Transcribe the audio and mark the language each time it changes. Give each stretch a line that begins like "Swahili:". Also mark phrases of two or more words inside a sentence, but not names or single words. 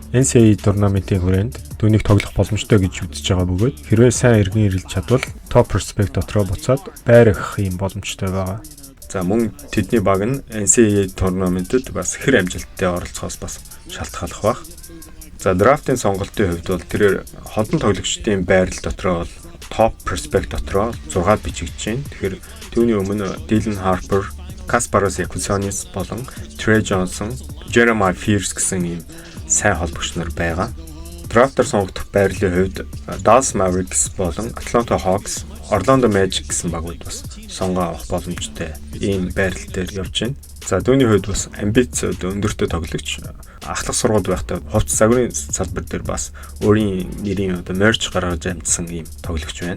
Mongolian: NCAA турнаментын хүрээнд түүнийг тоглох боломжтой гэж үзэж байгаа бөгөөд хэрвээ сайн эргэн ирэлж чадвал
English: top prospect
Mongolian: дотроо буцаад байрах юм боломжтой байгаа. За мөн тэдний баг нь NCAA турнаментэд бас хэр амжилттай оролцохоос бас шалтгааллах баг. За драфтын сонголтын хувьд бол тэрээр хонтон тоглогчдын байрал дотроо бол
English: top prospect
Mongolian: дотроо 6-д бичигдэж байна. Тэгэхээр түүний өмнө Dylan Harper, Kasparas Yakutsanis болон Trey Johnson, Jeremiah Fears гэсэн ийм сайн холбогч нар байгаа. Драфтаар сонгогдох байрлалын хувьд Dallas Mavericks болон Atlanta Hawks, Orlando Magic гэсэн багууд бас сонгоо авах боломжтой ийм байрал дээр явж байна. За түүний хувьд бас амбиц өндөртэй тоглогч ахлах сургууль байхдаа хувцас загварын салбар дээр бас өөрийн нэрийн мерч гаргаж амжсан ийм тоглогч байна.